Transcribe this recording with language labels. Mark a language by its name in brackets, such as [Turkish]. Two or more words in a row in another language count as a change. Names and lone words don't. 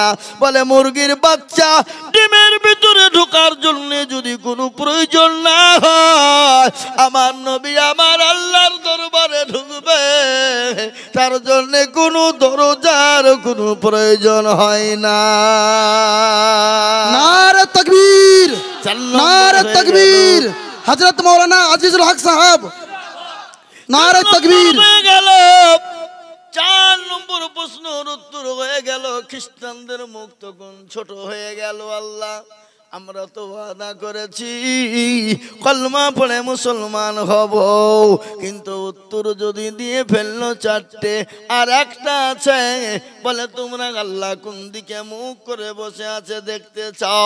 [Bangla] বলে মুরগির বাচ্চা ডিমের ভিতরে ঢুকার জন্য যদি কোনো প্রয়োজন না হয়, আমার নবী আমার আল্লাহর দরবারে ঢুকবে, তার জন্য কোনো দরজার কোনো প্রয়োজন হয় না। [Urdu] نعرۂ تکبیر، نعرۂ تکبیر، حضرت مولانا عزیز الحق صاحب، نعرۂ تکبیر. [Bangla] 4 নম্বর প্রশ্নের উত্তর হয়ে গেল। খ্রিস্টানদের মুখ তখন ছোট হয়ে গেল। আল্লাহ আমরা তো ওয়াদা করেছি কলমা পড়ে মুসলমান হব, কিন্তু উত্তর যদি দিয়ে ফেললো চারটে, আর একটা আছে বলে তোমরা আল্লাহ কোন দিকে মুখ করে বসে আছে দেখতে চাও?